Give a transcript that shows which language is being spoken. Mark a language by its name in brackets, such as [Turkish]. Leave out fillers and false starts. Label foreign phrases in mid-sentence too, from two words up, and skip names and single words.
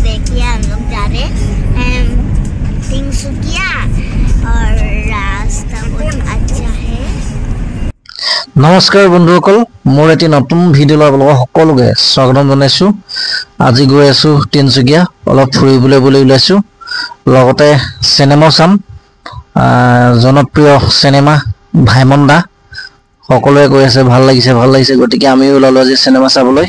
[Hindi] देखिए हम लोग जा रहे हैं तिनसुकिया और रास्ता बहुत अच्छा है। [Assamese] নমস্কাৰ বন্ধুসকল মোৰ এটি নতুন ভিডিঅ' লবলগা সকলোকে স্বাগতম জনাইছোঁ। আজি গৈ আছো তিনসুকিয়া অলপ ফুৰিবলৈ বুলি ওলাইছো। লগতে সিনেমা চাম জনপ্ৰিয় সিনেমা ভাইমন্দা সকলোৱে কৈ আছে ভাল লাগিছে গতিকে আমি ওলালো আজি সিনেমা চাবলৈ।